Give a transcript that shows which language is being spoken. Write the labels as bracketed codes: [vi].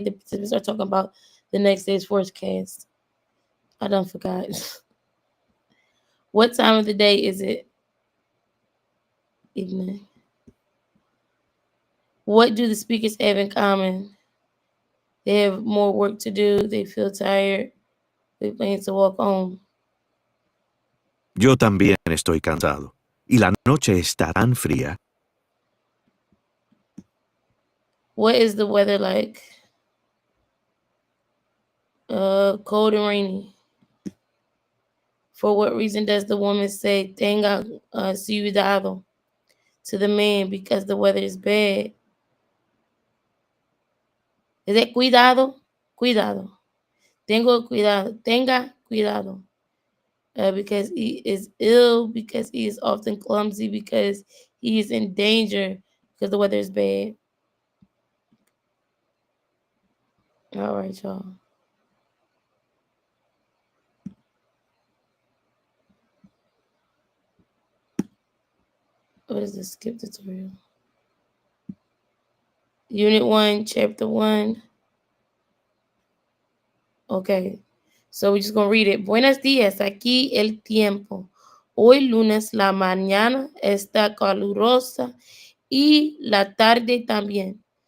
[en] The participants are talking about the next day's forecast. I done forgot. What time of the day is it? Evening. What do the speakers have in common? They have more work to do. They feel tired. They plan to walk home. [es] Yo también estoy cansado. Y la noche está tan fría. [en] What is the weather like? Cold and rainy. For what reason does the woman say [es] tenga cuidado [en] to the man because the weather is bad? Is it [es] cuidado? Cuidado. Tenga cuidado. [en] Because he is ill, because he is often clumsy, because he is in danger, because the weather is bad. All right, y'all. What is this? Skip tutorial. Unit 1, Chapter 1. Okay. So we're just going to read it. [es] Buenos días, aquí el tiempo. Hoy lunes la mañana está calurosa y la tarde también.